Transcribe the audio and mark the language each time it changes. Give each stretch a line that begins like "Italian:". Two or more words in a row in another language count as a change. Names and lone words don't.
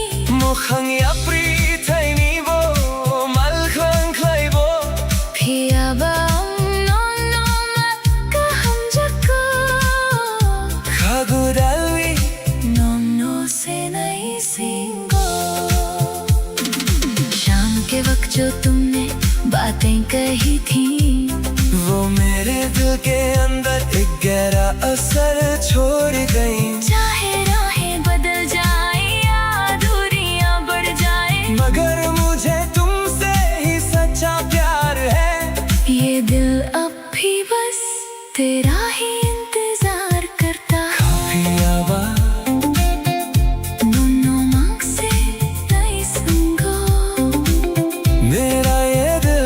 Kok Borok: Mukhang yapri thai ni bo Malkhang khlai bo phiya ba no no ma ka hum jako Khagu dalwi no no se nai singo।
Hindi: शाम के वक्त जो तुमने बातें कही थी वो मेरे दिल के अंदर एक गहरा असर छोड़ गई चाहे राहें बदल जाए या दूरियां बढ़ जाए मगर मुझे तुमसे ही सच्चा प्यार है ये दिल अब भी बस तेरा ही इंतजार करता है।
Kok Borok: Kapiyawanin no no mangse nai sango
Hindi: मेरा ये दिल